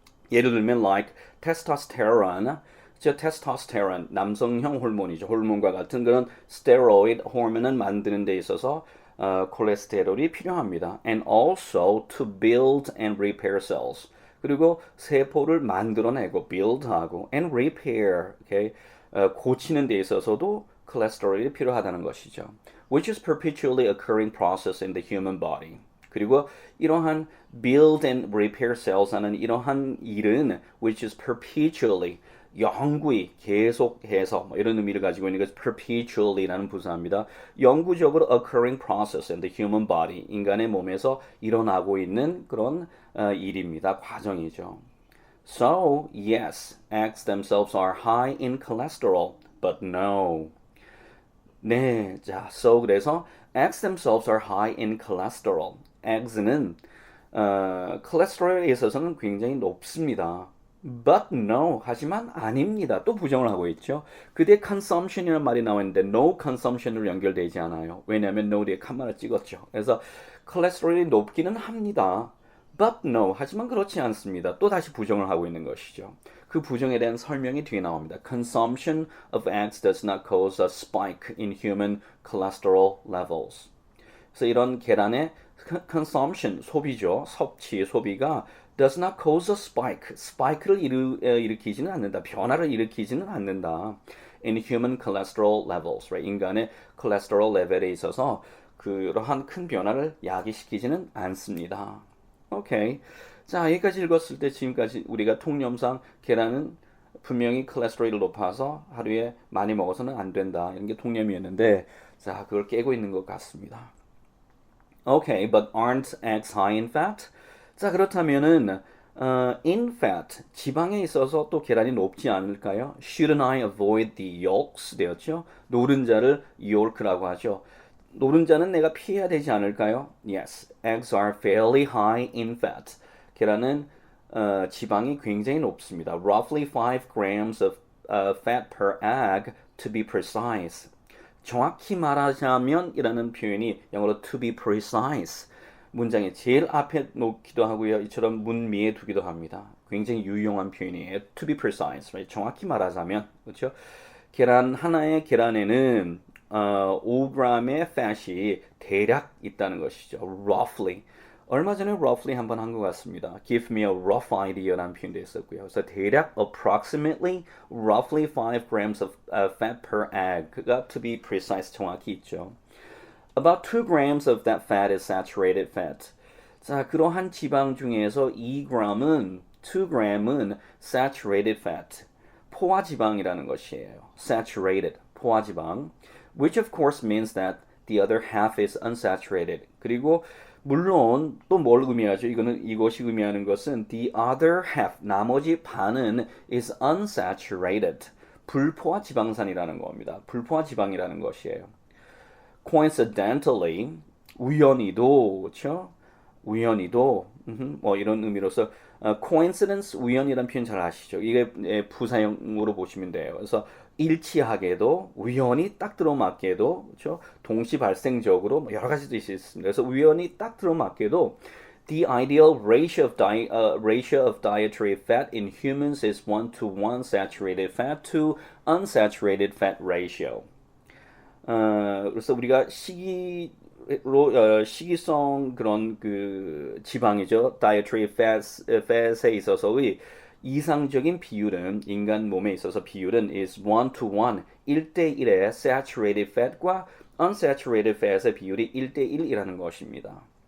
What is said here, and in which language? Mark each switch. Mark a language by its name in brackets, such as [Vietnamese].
[Korean] 예를 들면 [English] like [Korean] testosterone, 즉 testosterone 남성형 호르몬이죠. 호르몬과 같은 그런 스테로이드 호르몬을 만드는 데 있어서 콜레스테롤이 필요합니다. [English] And also to build and repair cells. [Korean] 그리고 세포를 만들어내고 build하고 [English] and repair, okay? [Korean] 고치는 데 있어서도 콜레스테롤이 필요하다는 것이죠. [English] Which is perpetually occurring process in the human body. [Korean] 그리고 이러한 build and repair cells 하는 이러한 일은 [English] which is perpetually [Korean] 영구히 계속해서 이런 의미를 가지고 있는 것이 perpetually라는 부사입니다. 영구적으로 [English] occurring process in the human body [Korean] 인간의 몸에서 일어나고 있는 그런 일입니다. 과정이죠. [English] So, yes, eggs themselves are high in cholesterol, but no. [Korean] 네, 자, [English] so [Korean] 그래서 [English] eggs themselves are high in cholesterol. [Korean] eggs는 콜레스테롤에 있어서는 굉장히 높습니다. [English] But no, [Korean] 하지만 아닙니다. 또 부정을 하고 있죠. 그 뒤에 consumption이라는 말이 나왔는데 no consumption으로 연결되지 않아요. 왜냐하면 no 뒤에 칸마를 찍었죠. 그래서 콜레스테롤이 높기는 합니다. [English] But no, [Korean] 하지만 그렇지 않습니다. 또 다시 부정을 하고 있는 것이죠. 그 부정에 대한 설명이 뒤에 나옵니다. [English] Consumption of eggs does not cause a spike in human cholesterol levels. [Korean] 그래서 이런 계란의 consumption, 소비죠. [English] 섭취, 소비가 does not cause a spike. [Korean] 스파이크를 일으키지는 않는다. 변화를 일으키지는 않는다. [English] In human cholesterol levels. Right? [Korean] 인간의 콜레스테롤 레벨에 있어서 그러한 큰 변화를 야기시키지는 않습니다. 오케이. 자, 여기까지 읽었을 때 지금까지 우리가 통념상 계란은 분명히 콜레스테롤이 높아서 하루에 많이 먹어서는 안 된다. 이런 게 통념이었는데 자, 그걸 깨고 있는 것 같습니다. [English] Okay, but aren't eggs high in fat? [Korean] 자, 그렇다면은 [English] In fat, [Korean] 지방에 있어서 또 계란이 높지 않을까요? [English] Shouldn't I avoid the yolks? [Korean] 되었죠. 노른자를 yolk라고 하죠. 노른자는 내가 피해야 되지 않을까요? [English] Yes, eggs are fairly high in fat. [Korean] 계란은 지방이 굉장히 높습니다. [English] Roughly 5 grams of fat per egg to be precise. [Korean] 정확히 말하자면 이라는 표현이 영어로 [English] to be precise. [Korean] 문장의 제일 앞에 놓기도 하고요. 이처럼 문미에 두기도 합니다. 굉장히 유용한 표현이에요. [English] To be precise. Right? [Korean] 정확히 말하자면 그렇죠? 계란 하나의 계란에는 5g의 fat이 대략 있다는 것이죠. [English] Roughly. [Korean] 얼마 전에 roughly 한번 한 것 같습니다. [English] Give me a rough idea [Korean] 라는 표현도 있었고요. 그래서 대략 [English] approximately roughly 5 grams of fat per egg가 to be precise [Korean] 정확히 있죠. [English] About 2 grams of that fat is saturated fat. [Korean] 자, 그러한 지방 중에서 2g은 saturated fat, 포화지방이라는 것이에요. Saturated, 포화지방. [English] Which of course means that the other half is unsaturated. [Korean] 그리고 물론 또 뭘 의미하죠? 이것이 의미하는 것은 [English] the other half, [Korean] 나머지 반은 [English] is unsaturated. [Korean] 불포화 지방산이라는 겁니다. 불포화 지방이라는 것이에요. [English] Coincidentally, [Korean] 우연히도, 그렇죠? 우연히도, 뭐 이런 의미로서 coincidence, 우연이라는 표현 잘 아시죠? 이게 부사형으로 보시면 돼요. 그래서 일치하게도, 우연히 딱 들어맞게도, 그렇죠? 동시 발생적으로 뭐 여러 가지도 있습니다. 그래서 우연히 딱 들어맞게도 [English] the ideal ratio of dietary fat in humans is 1:1 saturated fat to unsaturated fat ratio. [Korean] 그래서 우리가 식이성 그런 그 지방이죠. dietary fat에 있어서의 이상적인 비율은 인간 몸에 있어서 비율은 is 1:1 1:1의 saturated fat과 unsaturated fat의 비율이 1:1이라는 것입니다.